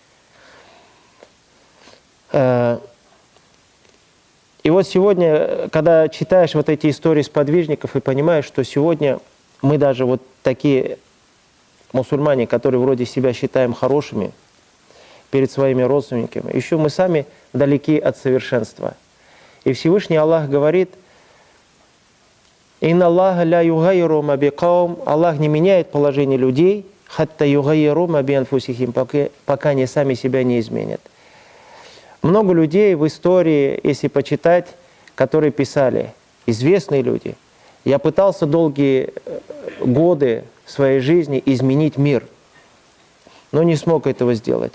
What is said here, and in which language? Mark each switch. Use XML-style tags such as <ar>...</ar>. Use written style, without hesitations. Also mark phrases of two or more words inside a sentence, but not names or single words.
<ru>И вот сегодня, когда читаешь вот эти истории сподвижников и понимаешь, что сегодня мы даже вот такие мусульмане, которые вроде себя считаем хорошими перед своими родственниками, еще мы сами далеки от совершенства. И Всевышний Аллах говорит:</ru> <ar>«إن الله لا يغير ما بقوم».</ar> <ru>Аллах не меняет положение людей,</ru> <ar>حتى يغيروا ما بأنفسهم,</ar> <ru>пока они сами себя не изменят. Много людей в истории, если почитать, которые писали, известные люди: «Я пытался долгие годы своей жизни изменить мир, но не смог этого сделать.</ru>